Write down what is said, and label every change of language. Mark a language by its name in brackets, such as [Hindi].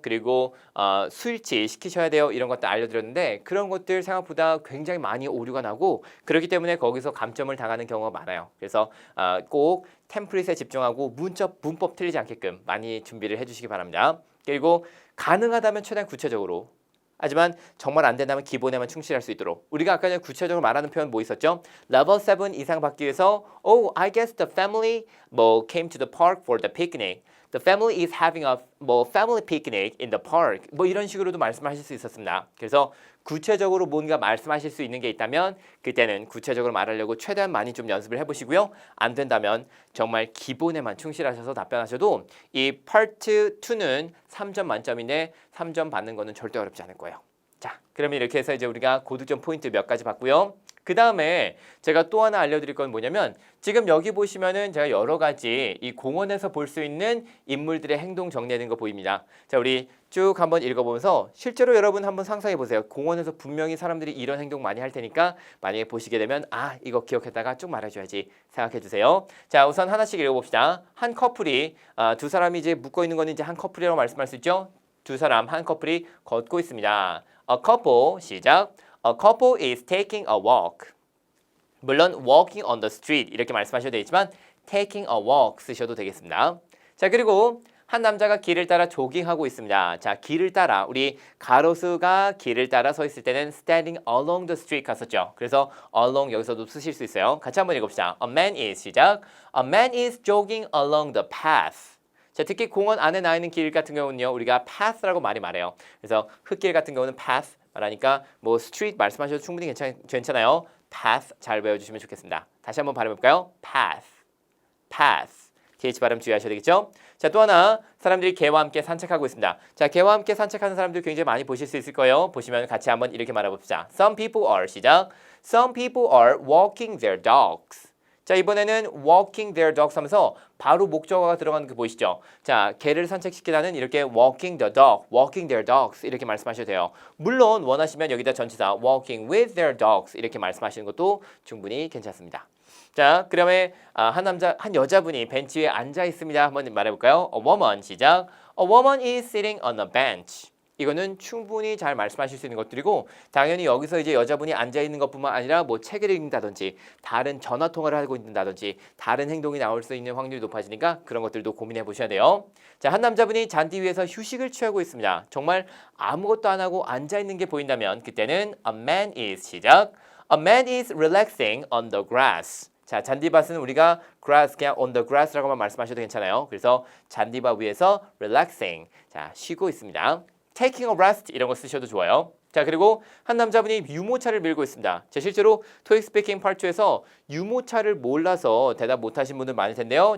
[Korean] 그리고 수일치 시키셔야 돼요. 이런 것들 알려드렸는데 그런 것들 생각보다 굉장히 많이 오류가 나고 그렇기 때문에 거기서 감점을 당하는 경우가 많아요. 그래서 꼭 템플릿에 집중하고 문법 틀리지 않게끔 많이 준비를 해주시기 바랍니다. 그리고 가능하다면 최대한 구체적으로 하지만 정말 안 된다면 기본에만 충실할 수 있도록 우리가 아까 전에 구체적으로 말하는 표현 뭐 있었죠? 레벨 7 이상 받기 위해서 [English] Oh, I guess the family came to the park for the picnic. The family is having a family picnic in the park. [Korean] 이런 식으로도 말씀하실 수 있었습니다. 그래서 구체적으로 뭔가 말씀하실 수 있는 게 있다면 그때는 구체적으로 말하려고 최대한 많이 좀 연습을 해보시고요. 안 된다면 정말 기본에만 충실하셔서 답변하셔도 이 파트 2는 3점 만점인데 3점 받는 거는 절대 어렵지 않을 거예요. 자, 그러면 이렇게 해서 이제 우리가 고득점 포인트 몇 가지 봤고요. 그 다음에 제가 또 하나 알려드릴 건 뭐냐면 지금 여기 보시면은 제가 여러 가지 이 공원에서 볼 수 있는 인물들의 행동 정리하는 거 보입니다. 자, 우리 쭉 한번 읽어보면서 실제로 여러분 한번 상상해 보세요. 공원에서 분명히 사람들이 이런 행동 많이 할 테니까 만약에 보시게 되면 이거 기억했다가 쭉 말해줘야지 생각해 주세요. 자, 우선 하나씩 읽어봅시다. 한 커플이 두 사람이 이제 묶어 있는 거는 이제 한 커플이라고 말씀할 수 있죠. 두 사람 한 커플이 걷고 있습니다. [English] A couple 시작. A couple is taking a walk. [Korean] 물론 [English] walking on the street [Korean] 이렇게 말씀하셔도 되겠지만 [English] taking a walk [Korean] 쓰셔도 되겠습니다. 자, 그리고 한 남자가 길을 따라 조깅하고 있습니다. 자, 길을 따라 우리 가로수가 길을 따라 서 있을 때는 [English] standing along the street [Korean] 갔었죠. 그래서 along 여기서도 쓰실 수 있어요. 같이 한번 읽어봅시다. [English] A man is [Korean] 시작. [English] A man is jogging along the path. [Korean] 자, 특히 공원 안에 나 있는 길 같은 경우는요. 우리가 path라고 많이 말해요. 그래서 흙길 같은 경우는 path 말하니까 street 말씀하셔도 충분히 괜찮아요. path 잘 외워주시면 좋겠습니다. 다시 한번 발음해볼까요? [English] path. [Korean] TH 발음 주의하셔야 되겠죠? 자, 또 하나 사람들이 개와 함께 산책하고 있습니다. 자, 개와 함께 산책하는 사람들 굉장히 많이 보실 수 있을 거예요. 보시면 같이 한번 이렇게 말해봅시다. [English] Some people are 시작. Some people are walking their dogs. [Korean] 자, 이번에는 [English] walking their dogs [Korean] 하면서 바로 목적어가 들어가는 거 보이시죠? 자, 개를 산책시키다는 이렇게 [English] walking the dog, walking their dogs [Korean] 이렇게 말씀하셔도 돼요. 물론 원하시면 여기다 전치사 [English] walking with their dogs [Korean] 이렇게 말씀하시는 것도 충분히 괜찮습니다. 자, 그러면 한 여자분이 벤치 위에 앉아 있습니다. 한번 말해볼까요? [English] A woman [Korean] 시작. [English] A woman is sitting on a bench. [Korean] 이거는 충분히 잘 말씀하실 수 있는 것들이고 당연히 여기서 이제 여자분이 앉아 있는 것뿐만 아니라 책을 읽는다든지 다른 전화 통화를 하고 있는다든지 다른 행동이 나올 수 있는 확률이 높아지니까 그런 것들도 고민해 보셔야 돼요. 자, 한 남자분이 잔디 위에서 휴식을 취하고 있습니다. 정말 아무것도 안 하고 앉아 있는 게 보인다면 그때는 [English] a man is [Korean] 시작. [English] A man is relaxing on the grass. [Korean] 자, 잔디밭은 우리가 grass 그냥 [English] on the grass [Korean] 라고만 말씀하셔도 괜찮아요. 그래서 잔디밭 위에서 relaxing. 자, 쉬고 있습니다. [English] taking a rest [Korean] 이런 거 쓰셔도 좋아요. 자, 그리고 한 남자분이 유모차를 밀고 있습니다. 자, 실제로 토익 스피킹 파트 2에서 유모차를 몰라서 대답 못하신 분들 많을 텐데요.